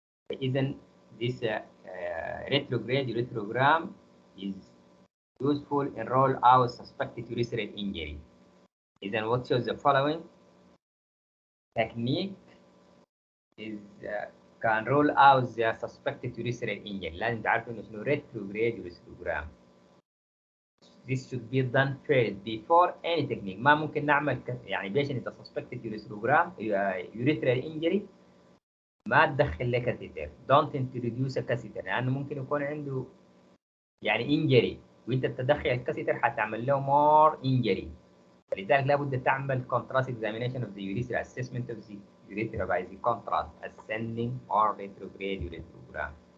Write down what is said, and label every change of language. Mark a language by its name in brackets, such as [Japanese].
[Arabic] فإذا [English] this retrograde urethrogram is useful in roll out suspected urethral injury. [Arabic] إذا [English] what shows the following technique is can roll out the suspected urethral injury. [Arabic] لازم تعرفوا إنه شنو retrograde urethrogram. [English] This should be done first before any technique. [Arabic] ما ممكن نعمل يعني patient إذا [English] suspected urethral injury [Arabic] ما تدخل له كاسيتر. [English] Don't introduce a catheter [Arabic] لأنه ممكن يكون عنده يعني injury وأنت تدخل الكاسيتر حتعمل له [English] more injury. [Arabic] فلذلك لابد تعمل [English] contrast examination of the urethra, assessment of the urethra by the contrast, ascending or retrograde urethrogram.